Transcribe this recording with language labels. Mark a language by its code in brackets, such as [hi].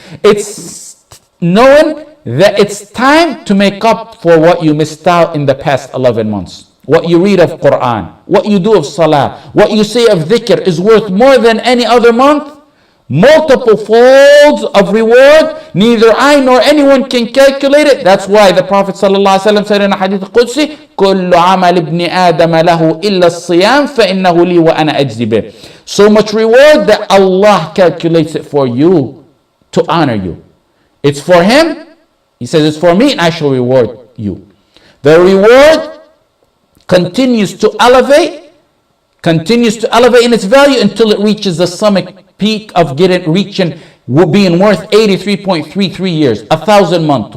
[en] It's knowing that it's time to make up for what you missed out in the past 11 months. What you read of Quran, what you do of Salah, what you say of dhikr is worth more than any other month. Multiple folds of reward. Neither I nor anyone can calculate it. That's why the Prophet ﷺ said in a hadith Qudsi, [ar] كُلُّ عَمَلِ ابْنِ آدَمَ لَهُ إِلَّا الصِّيَامِ فَإِنَّهُ لِي وَأَنَا أَجْزِي بِهِ. [en] So much reward that Allah calculates it for you to honor you. It's for Him. He says it's for me and I shall reward you. The reward continues to elevate in its value until it reaches the summit peak of reaching being worth 83.33 years, 1,000 months.